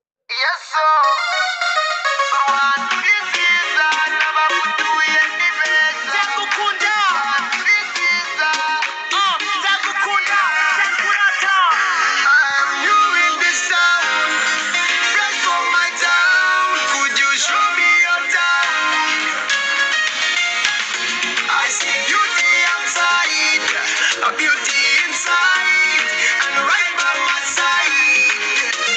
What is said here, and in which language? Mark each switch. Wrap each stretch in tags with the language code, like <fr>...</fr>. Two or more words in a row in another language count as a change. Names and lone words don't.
<en>Yes, sir.</en> <rw>Abantu ni byiza, n'abagutuye ni beza. Ndagukunda. Abantu ni byiza. Ah, ndagukunda, ndakurata.</rw> <en>I'm new in this town, fresh from my town. Could you show me your town? I see beauty outside, a beauty inside, and right by my side.</en>